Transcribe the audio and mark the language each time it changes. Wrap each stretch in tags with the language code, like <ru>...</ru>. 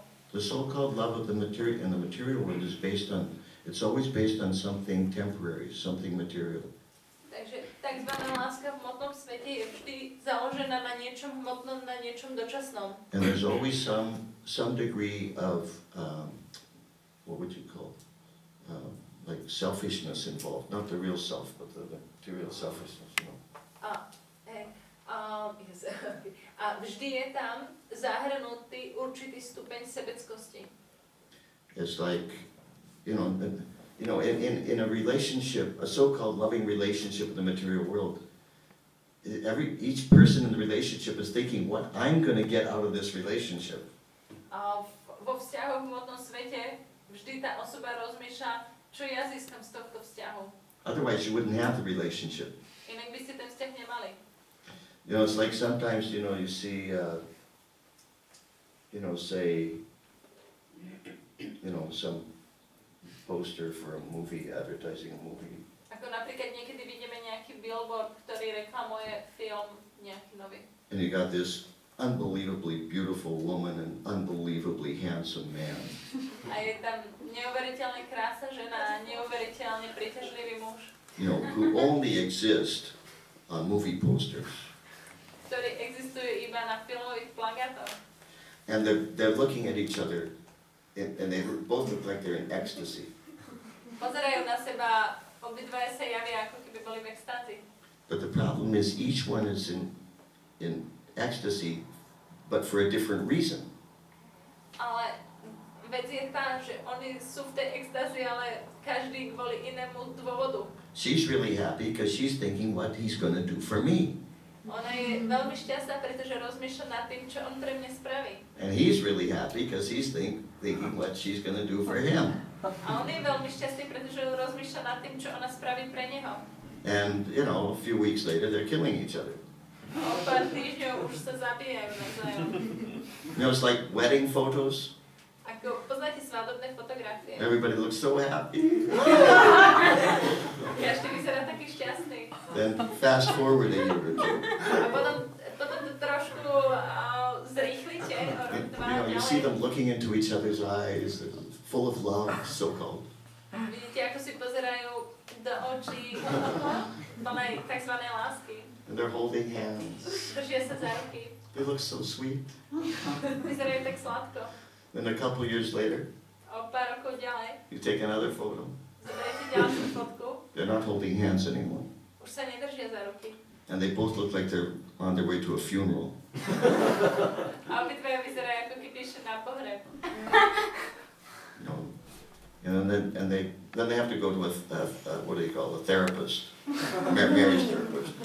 <en>The so-called love of the material in the material world is based on, it's always based on something temporary, something material.</en> <sk>Takže takzvaná láska v hmotnom svete je vždy založená na niečom hmotnom, na niečom dočasnom.</sk> <en>And there's always some degree of, what would you call, like selfishness involved. Not the real self, but the material selfishness, you know.</en> <sk>A vždy je tam zahrnutý určitý stupeň sebeckosti.</sk> <en>It's like, in a relationship, a so-called loving relationship in the material world, each person in the relationship is thinking, what I'm going to get out of this relationship.</en> <sk>Vo vzťahu v hmotnom svete vždy tá osoba rozmýšľa, čo ja získam z tohto vzťahu.</sk> <en>Otherwise, you wouldn't have the relationship.</en> <sk>Inak by ste ten vzťah nemali.</sk> <en>It's like sometimes, you see, say, some poster for a movie, advertising a movie.</en> <sk>Ako napríklad niekedy vidíme nejaký billboard, ktorý reklamuje film nejaký nový.</sk> <en>And you got this unbelievably beautiful woman and unbelievably handsome man.</en> <sk>A je tam neuveriteľne krásna žena a neuveriteľne príťažlivý muž.</sk> <en>Who only exist on movie posters.</en> <sk>Ktorí existujú iba na filmových plagátoch.</sk> <en>And they're looking at each other, and they both look like they're in ecstasy.</en> <sk>Pozerajú na seba, obidvaja sa javia, ako keby boli v extázi.</sk> <en>But the problem is each one is in ecstasy, but for a different reason.</en> <sk>Ale vec je tá, že oni sú v tej extázi, ale každý kvôli inému dôvodu.</sk> <en>She's really happy because she's thinking what he's going to do for me.</en> <sk>Ona je veľmi šťastná, pretože rozmýšľa nad tým, čo on pre mňa spraví.</sk> <en>And he's really happy because he's thinking what she's going to do for him.</en> <sk>A on je veľmi šťastný, pretože rozmýšľa nad tým, čo ona spraví pre neho.</sk> <en>And, a few weeks later, they're killing each other.</en> <sk>A o pár týždňov už sa zabíjajú navzájom.</sk> <en>It's like wedding photos.</en> <sk>Ako poznáte svadobné fotografie.</sk> <en>Everybody looks so happy.</en> <sk>Každý vyzerá taký šťastný.</sk> <en>Then fast forward a year or two.</en> <sk>A potom to trošku zrýchlite o rok, dva.</sk> <en>know, you see them looking into each other's eyes, full of love, so-called.</en> <sk>Vidíte, ako si pozerajú do očí plnej tzv. Lásky.</sk> <en>And they're holding hands.</en> <sk>Držia sa za ruky.</sk> <en>They look so sweet.</en> <sk>Vyzerajú tak sladko.</sk> <en>Then a couple years later,</en> <sk>O pár rokov ďalej</sk> <en>you take another photo.</en> <sk>zoberiete ďalšiu fotku.</sk> <en>They're not holding hands anymore.</en> <sk>Už sa nedržia za ruky.</sk> <en>And they both look like they're on their way to a funeral.</en> <sk>A obidvaja vyzerajú, ako keby išli na pohreb.</sk> <en>You know, and then they have to go to a what do you call a therapist, marriage therapist.</en>